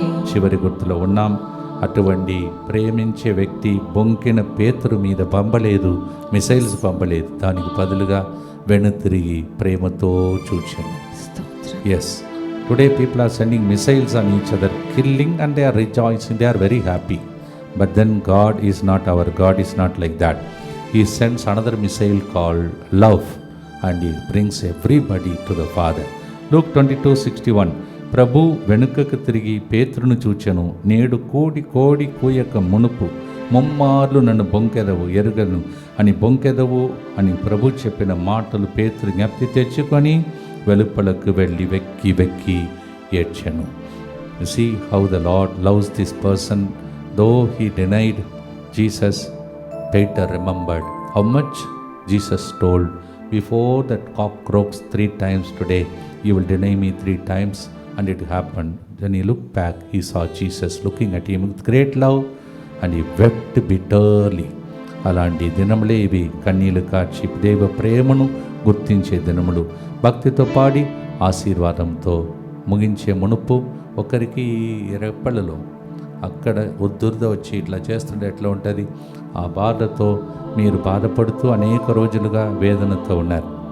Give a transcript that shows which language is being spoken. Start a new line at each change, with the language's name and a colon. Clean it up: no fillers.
Telugu: చివరి గుర్తులో ఉన్నాం. అటువంటి ప్రేమించే వ్యక్తి బొంకిన పేతురు మీద పంపలేదు, మిసైల్స్ పంపలేదు. దానికి బదులుగా వెనుతిరిగి ప్రేమతో చూచాను.
English: Yes, today people are sending missiles on each other, killing, and they are rejoicing, they are very happy. But then God is not our God, is not like that. He sends another missile called love, and He brings everybody to the Father. Luke 22:61.
Telugu: ప్రభు వెనుకకు తిరిగి పేతురును చూచెను. నేడు కోడి కూయక మునుపు ముమ్మార్లు నన్ను బొంకెదవు ఎరుగను అని బొంకెదవు అని ప్రభు చెప్పిన మాటలు పేతురు జ్ఞప్తి తెచ్చుకొని వెలుపలకు వెళ్ళి వెక్కి ఏడ్చెను.
English: You see how the Lord loves this person. Though he denied Jesus, Peter remembered how much Jesus told, before that cock croaks 3 times today, you will deny me 3 times. And it happened. Then he looked back, he saw Jesus looking at him with great love, and he wept bitterly.
Telugu: అలాంటి దినములే ఇవి, కన్నీళ్లు కార్చి దైవ ప్రేమను గుర్తించే దినములు. భక్తితో పాడి ఆశీర్వాదంతో ముగించే మునుపు ఒకరికి రెప్పలలో అక్కడ ఉద్దుర్ద వచ్చి ఇట్లా చేస్తుంటే ఎట్లా ఉంటుంది? ఆ బాధతో మీరు బాధపడుతూ అనేక రోజులుగా వేదనతో ఉన్నారు.